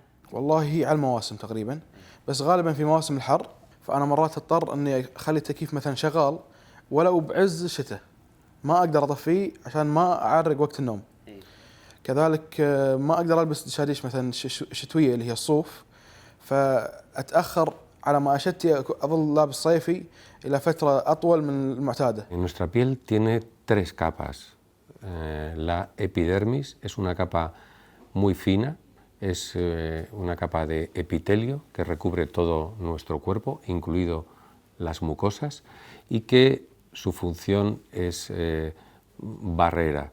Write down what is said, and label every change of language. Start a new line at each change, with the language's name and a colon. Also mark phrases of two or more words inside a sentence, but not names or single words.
Arabic: والله هي على المواسم تقريبا، بس غالبا في مواسم الحر، فأنا مرات أضطر أني أخلي التكييف مثلا شغال ولو بعز الشتاء، ما أقدر أطفيه عشان ما أعرق وقت النوم. كذلك ما أقدر ألبس دشاديش مثلا شتوية اللي هي الصوف، فأتأخر على ما أشتي أظل لابس صيفي إلى فترة أطول من المعتادة.
Spanish: Nuestra piel tiene 3 capas. La epidermis es una capa muy fina, es una capa de epitelio que recubre todo nuestro cuerpo, incluido las mucosas, y que su función es barrera.